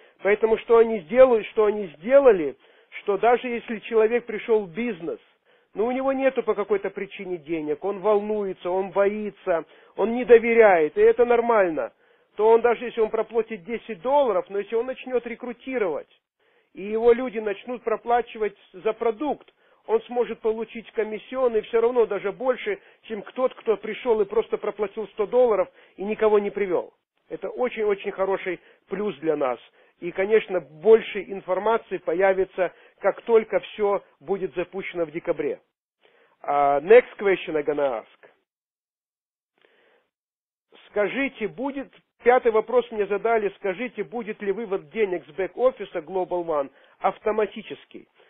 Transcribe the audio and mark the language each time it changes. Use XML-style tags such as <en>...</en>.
<ru>Поэтому что они сделали, что даже если человек пришел в бизнес, но у него нету по какой-то причине денег, он волнуется, он боится, он не доверяет, и это нормально, то он даже если он проплатит $10, но если он начнет рекрутировать, и его люди начнут проплачивать за продукт, он сможет получить комиссионный все равно даже больше, чем кто пришел и просто проплатил $100 и никого не привел. Это очень-очень хороший плюс для нас. И, конечно, больше информации появится, как только все будет запущено в декабре.</ru> <en>Next question I'm gonna ask.</en> <ru>Скажите, пятый вопрос мне задали, скажите, будет ли вывод денег с бэк-офиса Global One автоматически?</ru>